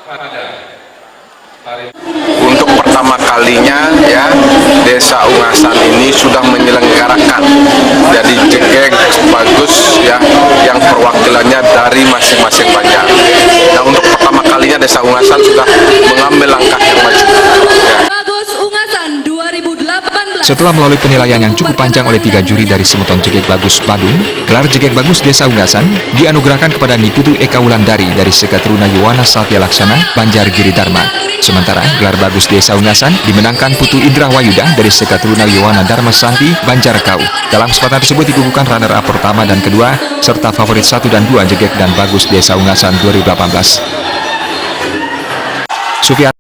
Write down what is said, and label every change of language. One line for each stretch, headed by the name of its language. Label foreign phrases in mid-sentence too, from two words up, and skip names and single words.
Indonesian: Untuk pertama kalinya ya, Desa Ungasan ini sudah menyelenggarakan jadi Jegek Bagus ya, yang perwakilannya dari masing-masing Banjar. Nah, untuk pertama kalinya Desa Ungasan sudah mengambil langkah yang maju. Bagus Ungasan 2018. Setelah melalui penilaian yang cukup panjang oleh 3 juri dari Semeton Jegek Bagus Badung, gelar Jegek Bagus Desa Ungasan dianugerahkan kepada Ni Putu Eka Wulandari dari seketuruna Yohana Satya Laksana, Banjar Giri Dharma. Sementara gelar Bagus Desa Ungasan dimenangkan Putu Indra Wahyuda dari seketuruna Yohana Dharma Santi, Banjar Kau. Dalam kesempatan tersebut dikukuhkan runner-up pertama dan kedua, serta favorit 1 dan 2 Jegek dan Bagus Desa Ungasan 2018.